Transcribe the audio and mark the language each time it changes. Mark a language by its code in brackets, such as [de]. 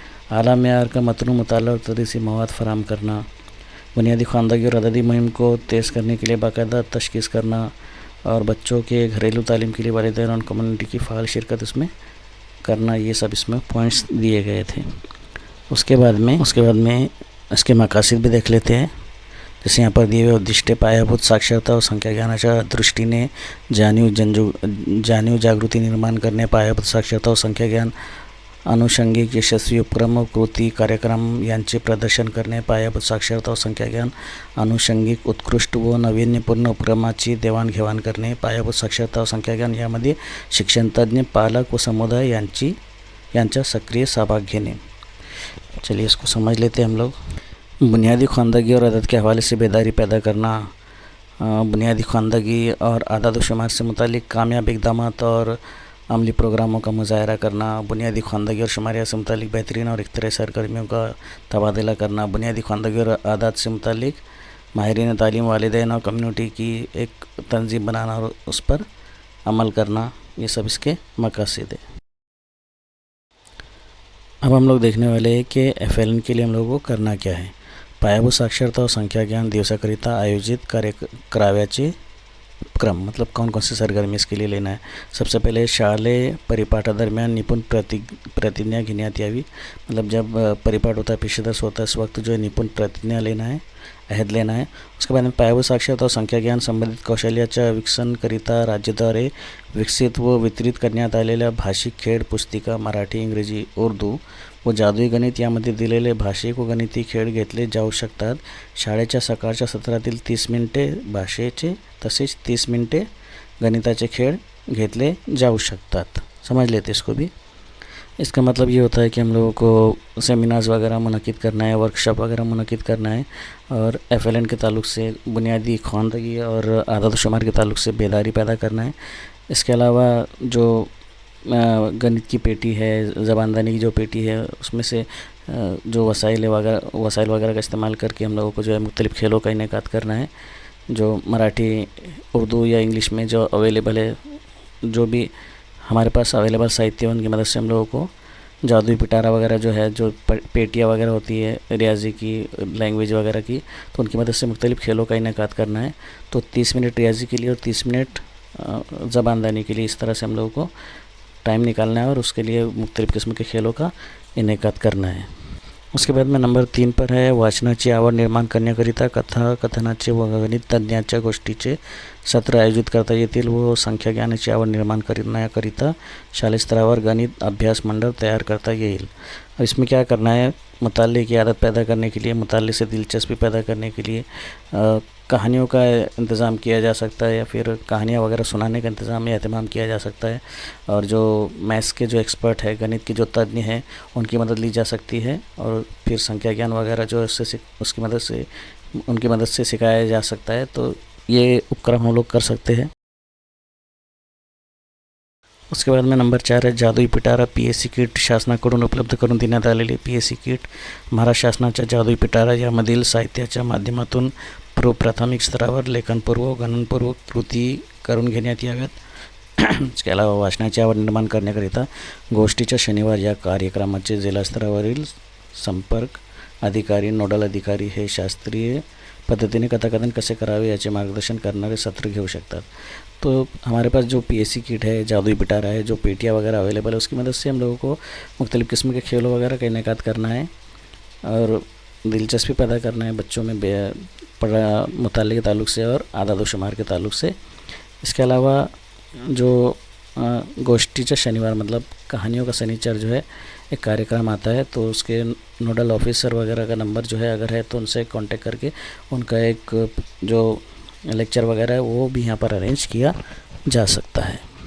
[hi] आला मेयार का मतनू मुताला और तदरीसी मवाद फराम करना, बुनियादी ख़वानदगी और अददी मुहिम को तेज़ करने के लिए बाकायदा तशख़ीस करना और बच्चों के घरेलू तालीम के लिए वालिदैन और कम्युनिटी की फ़ाल शिरकत इसमें करना, ये सब इसमें पॉइंट्स दिए गए थे। उसके बाद में इसके मकासद भी देख लेते हैं। जैसे यहाँ पर दिए हुए [mr] उद्दिष्ट: पायाभूत साक्षरता व संख्या ज्ञानाच्या दृष्टीने जाणीव जागृती निर्माण करणे, पायाभूत साक्षरता व संख्या ज्ञान अनुषंगिक यशस्वी उपक्रम व कृती कार्यक्रम यांचे प्रदर्शन करणे, पायाभूत साक्षरता व संख्या ज्ञान अनुषंगिक उत्कृष्ट व नाविन्यपूर्ण उपक्रमाची देवाणघेवाण करणे, पायाभूत साक्षरता व संख्या ज्ञान यामध्ये शिक्षणतज्ञ, पालक व समुदाय यांचा सक्रिय सहभाग घेणे। [hi] चलिए इसको समझ लेते हैं हम लोग। बुनियादी ख़वानदगी और आदत के हवाले से बेदारी पैदा करना, बुनियादी ख़वानदगी और आदाद व शुमार से मुतालिक कामयाब इक़दामात और अमली प्रोग्रामों का मुज़ाहरा करना, बुनियादी ख़वानदगी और शुमारियात से मुतालिक बेहतरीन और इख्तराई सरगर्मियों का तबादला करना, बुनियादी ख़वानदगी और आदात से मुतालिक माहिरीन तालीम, वालिदैन और कम्युनिटी की एक तंजीम बनाना और उस पर अमल करना, ये सब इसके मकासद है। अब हम लोग देखने वाले हैं कि FLN के लिए हम लोगों को करना क्या है। [mr] पायाभूत साक्षरता और संख्या ज्ञान दिवसाकरिता आयोजित कराव्याचे क्रम, [hi] मतलब कौन कौन सी सरगर्मी इसके लिए लेना है। सबसे पहले [mr] शालेय परिपाठादरम्यान निपुण प्रतिज्ञा घेण्यात यावी, [hi] मतलब जब परिपाठ होता है, पेशेदर्श होता है, इस वक्त जो है निपुण प्रतिज्ञा लेना है, अहद लेना है। उसके बाद में [mr] पायाभूत साक्षरता और संख्या ज्ञान संबंधित कौशल्याच्या विकसनकरिता राज्याद्वारे विकसित व वितरित करण्यात आलेल्या भाषिक खेळ, पुस्तिका, मराठी, इंग्रजी, उर्दू व जादुई गणित यामध्ये दिलेले भाषिक व गणिती खेळ घेतले जाऊ शकतात। शाळेच्या सकाळच्या सत्रातील 30 मिनिटे भाषेचे तसेच 30 मिनिटे गणिताचे खेळ घेतले जाऊ शकतात। [hi] समझ लेते इसको भी। इसका मतलब ये होता है कि हम लोगों को सेमिनार्स वगैरह मुनक़िद करना है, वर्कशॉप वगैरह मुनक़िद करना है, और FLN के ताल्लुक़ से बुनियादी ख़वानदगी और आदत शुमार के ताल्लुक़ से बेदारी पैदा करना है। इसके अलावा जो गणित की पेटी है, ज़बानदानी की जो पेटी है, उसमें से जो वसाइल वगैरह का इस्तेमाल करके हम लोगों को जो है मुख्तलिफ़ खेलों का इनेकाद करना है। जो मराठी, उर्दू या इंग्लिश में जो अवेलेबल है, जो भी हमारे पास अवेलेबल साहित्य, उनकी मदद से हम लोगों को जादुई पिटारा वगैरह जो है, जो पेटियाँ वगैरह होती है रियाजी की, लैंग्वेज वगैरह की, तो उनकी मदद से मुख्तलिफ़ खेलों का इनेकाद करना है। तो 30 मिनट रियाजी के लिए और 30 मिनट ज़बानदानी के लिए, इस तरह से हम लोगों को टाइम निकालना है और उसके लिए मुख्तलिफ़ किस्म के खेलों का इनेकाद करना है। उसके बाद में नंबर 3 पर है [mr] वाचनाची आवड निर्माण करण्याकरिता कथा, कथनाचे व गणित तज्ञांच्या गोष्टीचे सत्र आयोजित करता येतील व संख्या ज्ञानाची आवड निर्माण करण्याकरिता शालेय स्तरावर गणित अभ्यास मंडल तैयार करता येईल। [hi] अब इसमें क्या करना है, मुताल्ले की आदत पैदा करने के लिए, मुताल्ले से दिलचस्पी पैदा करने के लिए कहानियों का इंतज़ाम किया जा सकता है, या फिर कहानियाँ वगैरह सुनाने का इंतज़ाम या एहतमाम किया जा सकता है। और जो मैथ्स के जो एक्सपर्ट है, गणित के जो तज्ञ हैं, उनकी मदद ली जा सकती है, और फिर संख्या ज्ञान वगैरह जो उससे उनकी मदद से सिखाया जा सकता है। तो ये उपक्रम हम लोग कर सकते हैं। उसके बाद में नंबर 4 है [mr] जादुई पिटारा PSC किट शासनाकडून उपलब्ध करून देण्यात आलेली PSC किट महाराष्ट्र शासनाच्या जादुई पिटारा यामधील साहित्याच्या माध्यमातून प्राथमिक स्तरावर लेखनपूर्व गणनपूर्व कृती करून घेण्यात याव्यात। इसके अलावा वाचनाची आवड निर्माण करण्याकरिता गोष्टीच्या शनिवार या कार्यक्रमाचे जिल्हा स्तरावरील संपर्क अधिकारी, नोडल अधिकारी हे शास्त्रीय पद्धतीने कथाकथन कसे करावे याचे मार्गदर्शन करणारे सत्र घेऊ शकतात। [hi] तो हमारे पास जो PSC किट है, जादुई पिटारा है, जो पेटियाँ वगैरह अवेलेबल है, उसकी मदद से हम लोगों को मुख्तलिफ़ किस्म के खेलों वगैरह का इनेकाद करना है और दिलचस्पी पैदा करना है बच्चों में मुताल्ले के ताल्लुक़ से और आदाद व शुमार के ताल्लुक़ से। इसके अलावा जो गोष्ठीचा शनिवार मतलब कहानियों का शनिचर जो है एक कार्यक्रम आता है, तो उसके नोडल ऑफिसर वगैरह का नंबर जो है अगर है तो उनसे कांटेक्ट करके उनका एक जो लेक्चर वगैरह है वो भी यहाँ पर अरेंज किया जा सकता है।